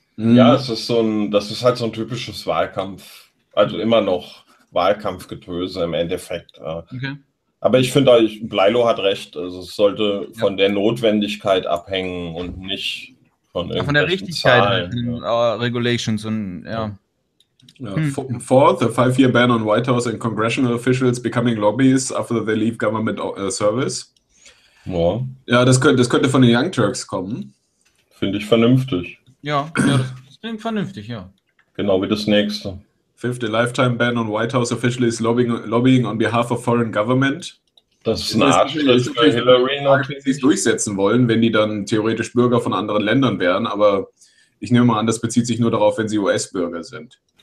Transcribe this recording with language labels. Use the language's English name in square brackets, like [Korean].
[German] Ja, das ist halt so ein typisches Wahlkampf, also immer noch Wahlkampfgetöse im Endeffekt. Okay. Aber ich finde, Bleilo hat recht, also es sollte von der Notwendigkeit abhängen und nicht von der Richtigkeit Regulations und [English] Fourth, a 5-year ban on White House and congressional officials becoming lobbyists after they leave government service. [German] Boah. Ja, das könnte von den Young Turks kommen. Finde ich vernünftig. Ja, das klingt vernünftig, ja. Genau wie das nächste. [English] Fifth, a lifetime ban on White House officials lobbying on behalf of foreign government. [German] Das ist eine Art Schritt für Hillary, wenn sie es durchsetzen wollen, wenn die dann theoretisch Bürger von anderen Ländern wären, aber ich nehme mal an, das bezieht sich nur darauf, wenn sie US-Bürger sind.